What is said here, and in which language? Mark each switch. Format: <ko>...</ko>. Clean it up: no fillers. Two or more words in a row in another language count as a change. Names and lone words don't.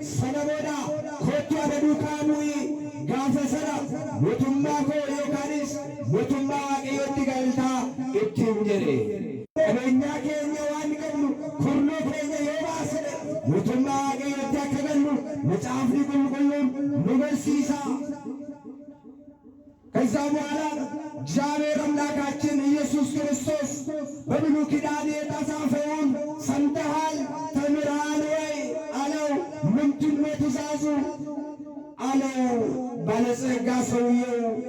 <om>Sana booda kottu ana duukaa bu'i. Gaafa sana mootummaa koo yookaanis mootummaa waaqayyootti galtaa ittiin jedhe. Qabeenya keenya waan qabnu kurnoo keenya yoo baasne mootummaa waaqayyootti akka gallu macaafni qulqulluun nu barsiisa.</om> <am>ከዛ በኋላ እግዚአብሔር አምላካችን ኢየሱስ ክርስቶስ በብሉይ ኪዳን የተጻፈውን ሰምተሃል ተምረሃል ወይ አለው። ምንድን ነው ትእዛዙ አለው። ባለጸጋ ሰውየው</am>